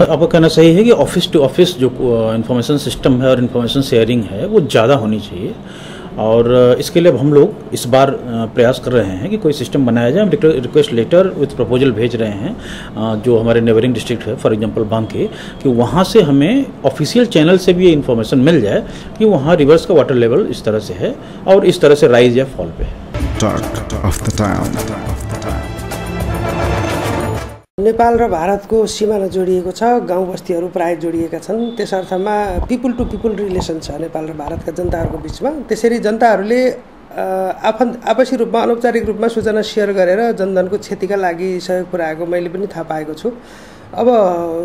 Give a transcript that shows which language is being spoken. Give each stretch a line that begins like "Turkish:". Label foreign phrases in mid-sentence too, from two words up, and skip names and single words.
Hindi: अब कहना सही है कि
English: office to office
Hindi: जो
English: information system
Hindi: है और
English: information sharing
Hindi: है वो ज़्यादा होनी चाहिए और इसके लिए अब हम लोग इस बार प्रयास कर रहे हैं कि कोई सिस्टम बनाया जाए। हम
English: request letter with proposal
Hindi: भेज रहे हैं जो हमारे
English: neighbouring district
Hindi: है,
English: for example
Hindi: बांके, कि वहाँ से हमें
English: official channel
Hindi: से भी ये इन्फॉर्मेशन मिल जाए कि वहाँ रिवर्स का
English: water level
Hindi: इस तरह से है और इस तरह से राइज या फॉल पे है।
Nepali: नेपाल र भारतको सिमाना जोडिएको छ, गाउँ बस्तीहरू प्राय जोडिएका छन्। त्यस अर्थमा
English: people to people relation
Nepali: छ नेपाल र भारतका जनताहरूको बिचमा। त्यसरी जनताहरूले आपसी रूपमा, अनौपचारिक रूपमा सूचना सेयर गरेर जनधनको क्षतिका लागि सहयोग पुर्याएको मैले पनि थाहा पाएको छु।